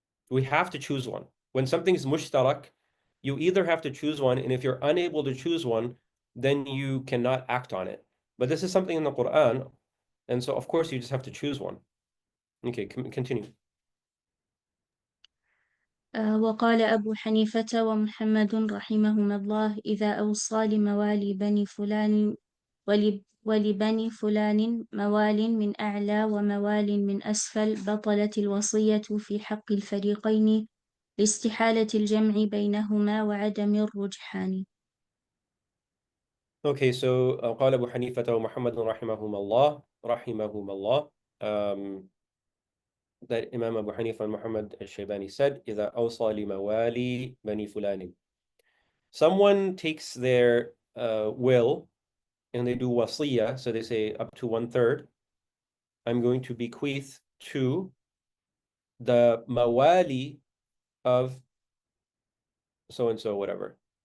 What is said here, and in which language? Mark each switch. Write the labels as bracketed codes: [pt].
[en] We have to choose one. When something's mushtarak, you either have to choose one, and if you're unable to choose one, then you cannot act on it. But this is something in the Quran, and so of course you just have to choose one. Okay, continue. [ar] وقال أبو حنيفة ومحمد رحمهما الله إذا أوصى لموالي بني فلان ولبني فلان موال من أعلى وموال من أسفل بطلت الوصية في حق الفريقين لاستحالة الجمع بينهما وعدم الرجحان. [en] Okay, so [ar] قال أبو حنيفة ومحمد رحمهما الله [en] that Imam Abu Hanifa and Muhammad al-Shaybani said, [ar] إذا أوصى لموالي بني فلان. [en] Someone takes their will and they do wasiyah, so they say up to 1/3. I'm going to bequeath to the mawali of so and so, whatever.